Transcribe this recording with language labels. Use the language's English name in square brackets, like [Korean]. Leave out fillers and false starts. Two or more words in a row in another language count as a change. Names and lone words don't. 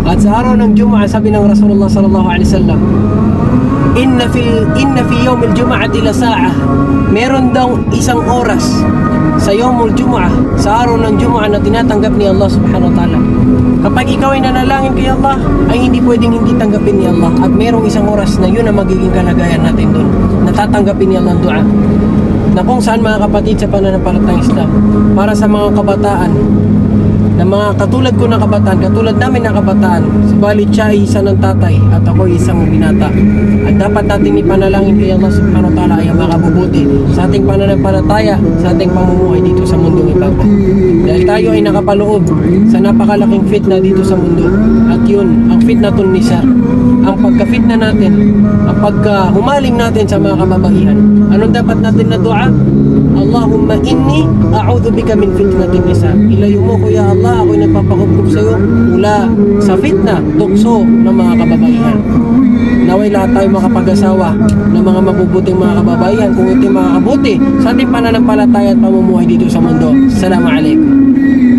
[Filipino] At sa araw ng Juma'a, sabi ng Rasulullah [Arabic] صلى الله عليه وسلم، إن في يوم الجمعة لساعة, [Filipino] meron daw isang oras sa [Arabic] يوم الجمعة, [Filipino] sa araw ng Jum'ah na tinatanggap ni Allah [Arabic] سبحانه وتعالى. [Filipino] Kapag ikaw ay nanalangin kay Allah, ay hindi pwedeng hindi tanggapin ni Allah. At merong isang oras na yun ang magiging kalagayan natin doon, natatanggapin ni Allah ang dua. Na kung saan, mga kapatid, sa pananampalatayang Islam, para sa mga kabataan, na mga katulad ko na kabataan, katulad namin na kabataan, subalit siya ay isa ng tatay at ako ay isang binata. At dapat natin ipanalangin kay Allah [Arabic] سبحانه وتعالى [Filipino] ay makabubuti sa ating pananampalataya, sa ating pamumuhay dito sa mundong ibabaw. Dahil tayo ay nakapaloob sa napakalaking fitna dito sa mundo. At yun, ang [Arabic] فتنة النساء, [Filipino] ang pagka-fitna natin, ang pagka-humaling natin sa mga kababaihan. Anong dapat natin na dua? [Arabic] اللهم إني أعوذ بك من فتنة النساء. [Filipino] Ilayo mo ko [Arabic] يا الله, [Filipino] ako'y nagpapakubkub sa iyo mula sa fitna, tukso ng mga kababaihan. Naway lahat tayo makapag-asawa ng mga mabubuting mga kababaihan, kung ito'y makakabuti sa ating pananampalataya at pamumuhay dito sa mundo. [Arabic] السلام عليكم.